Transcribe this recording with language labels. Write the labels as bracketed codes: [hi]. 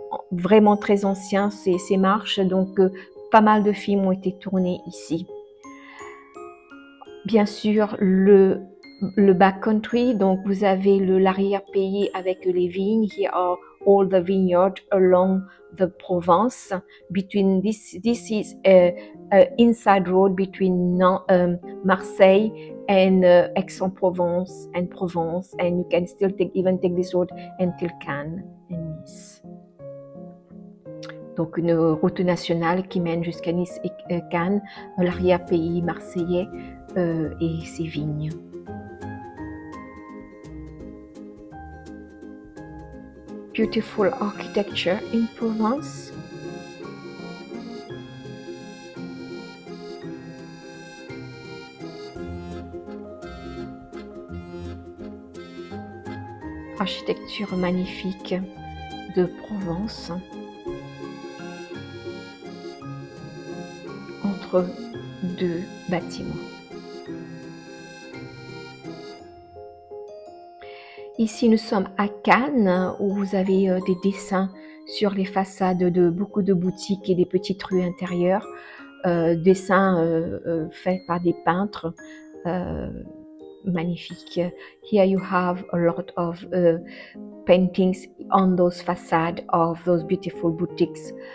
[fr] Vraiment très anciens ces marches, donc pas mal de films ont été tournés ici. Bien sûr, le backcountry, donc vous avez l'arrière-pays avec les vignes. [en] Here are all the vineyards along the Provence. Between this is a inside road between Marseille and Aix-en-Provence and Provence, and you can still even take this road until Cannes and Nice. [fr] Donc une route nationale qui mène jusqu'à Nice et Cannes, l'arrière-pays marseillais et ses vignes. [en] Beautiful architecture in Provence. [fr] Architecture magnifique de Provence. Entre deux bâtiments. Ici, nous sommes à Cannes, où vous avez des dessins sur les façades de beaucoup de boutiques et des petites rues intérieures. Dessins faits par des peintres magnifiques. [en] Here you have a lot of paintings on those facades of those beautiful boutiques.